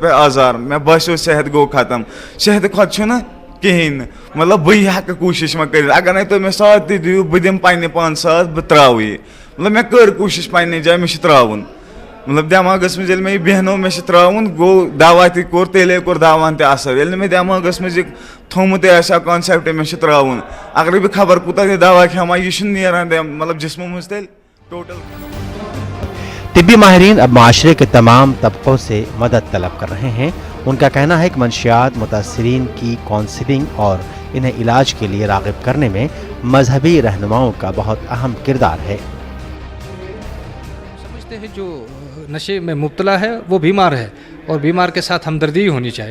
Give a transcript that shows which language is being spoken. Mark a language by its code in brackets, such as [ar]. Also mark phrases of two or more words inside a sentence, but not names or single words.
[ks] پٮ۪ٹھ آزار، مےٚ باسیو صحت گوٚو ختم، صحتہٕ کھۄتہٕ چھُنہٕ کِہیٖنۍ نہٕ، مطلب بہٕ ہٮ۪کہٕ کوٗشِش وۄنۍ کٔرِتھ، اگر نَے تُہۍ مےٚ ساتھ تہِ دِیِو بہٕ دِمہٕ پنٛنہِ پانہٕ ساتھ، بہٕ ترٛاوٕ یہِ، مطلب مےٚ کٔر کوٗشِش پنٛنہِ جایہِ مےٚ چھُ ترٛاوُن، مطلب دٮ۪ماغَس منٛز ییٚلہِ مےٚ یہِ بیٚہنو مےٚ چھُ ترٛاوُن، گوٚو دوا تہِ کوٚر تیٚلے کوٚر دواہَن تہِ اثر، ییٚلہِ نہٕ مےٚ دٮ۪ماغَس منٛز یہِ تھوٚمُتٕے آسہِ ہا کانسیپٹ مےٚ چھُ ترٛاوُن، اگرے بہٕ خبر کوٗتاہ تہِ دوا کھٮ۪مہٕ ہا یہِ چھُنہٕ نیران مطلب جسمو منٛز تیٚلہِ ٹوٹل۔ [ur] طبی ماہرین اب معاشرے کے تمام طبقوں سے مدد طلب کر رہے ہیں۔ ان کا کہنا ہے کہ منشیات متاثرین کی کاؤنسلنگ اور انہیں علاج کے لیے راغب کرنے میں مذہبی رہنماؤں کا بہت اہم کردار ہے۔ سمجھتے ہیں جو نشے میں مبتلا ہے وہ بیمار ہے، اور بیمار کے ساتھ ہمدردی ہونی چاہیے۔